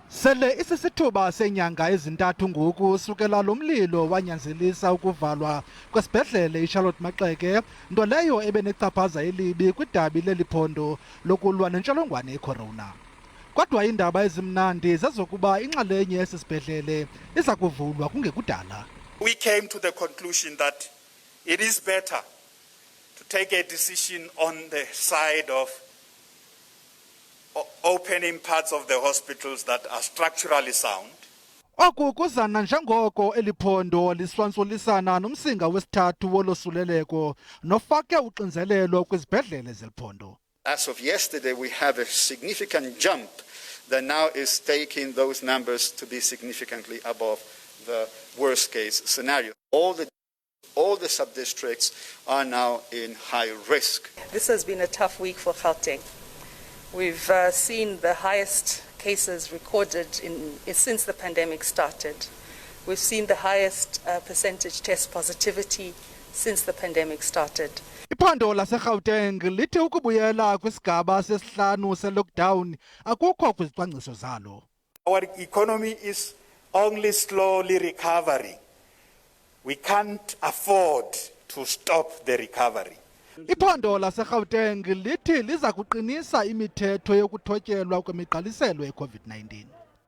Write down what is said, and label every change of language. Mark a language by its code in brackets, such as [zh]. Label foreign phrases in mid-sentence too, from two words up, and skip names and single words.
[xh] Sele isisithuba senyanga ezintathu ngoku sukela lo mlilo wanyanzelisa ukuvalwa kwesibhedlele iCharlotte Maxeke, nto leyo ebenechaphaza elibi kwidabi leliphondo lokulwa nentsholongwane icorona. Kodwa iindaba ezimnandi zezokuba inxalenye yesisibhedlele iza kuvulwa kungekudala. [en] We came to the conclusion that it is better to take a decision on the side of opening parts of the hospitals that are structurally sound. [xh] Oku kuzana njengoko eliphondo liswantsulisana nomsinga wesithathu wolosuleleko nofake uxinzelelo kwizibhedlele zeliphondo. [en] As of yesterday, we have a significant jump that now is taking those numbers to be significantly above the worst case scenario. All the sub-districts are now in high risk. This has been a tough week for Gauteng. We've seen the highest cases recorded since the pandemic started. We've seen the highest percentage test positivity since the pandemic started. [xh] Iphondo laseGauteng lithi ukubuyela kwisigaba sesihlanu se-lockdown akukho kwizicwangciso zalo. [en] Our economy is only slowly recovering. We can't afford to stop the recovery. [xh] Iphondo laseGauteng lithi liza kuqinisa imithetho yokuthotyelwa kwemigqaliselo ye-COVID-19.